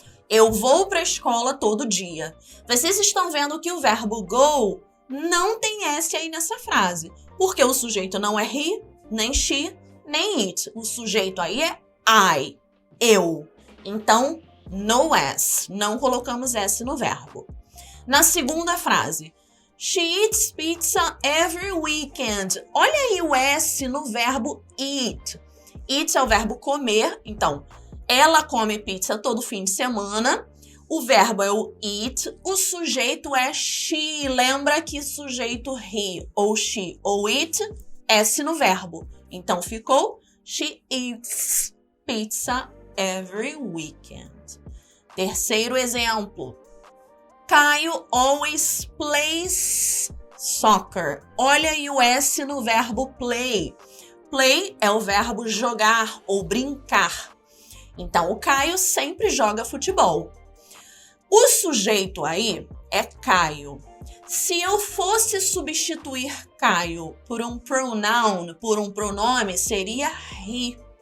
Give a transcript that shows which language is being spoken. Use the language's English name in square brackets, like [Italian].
[Portuguese] Eu vou para a escola todo dia. Vocês estão vendo que o verbo go não tem S aí nessa frase, porque o sujeito não é he, nem she, nem it. O sujeito aí é I, eu. Então, no S, não colocamos S no verbo. Na segunda frase, [English] she eats pizza every weekend. [Portuguese] Olha aí o S no verbo eat. Eat é o verbo comer, então, ela come pizza todo fim de semana. O verbo é o eat, o sujeito é she. Lembra que sujeito he ou she ou it, S no verbo. Então ficou [English] she eats pizza every weekend. [Portuguese] Terceiro exemplo. [English] Caio always plays soccer. [Portuguese] Olha aí o S no verbo play. Play é o verbo jogar ou brincar. Então, o Caio sempre joga futebol. O sujeito aí é Caio. Se eu fosse substituir Caio por um pronoun, por um pronome, seria he.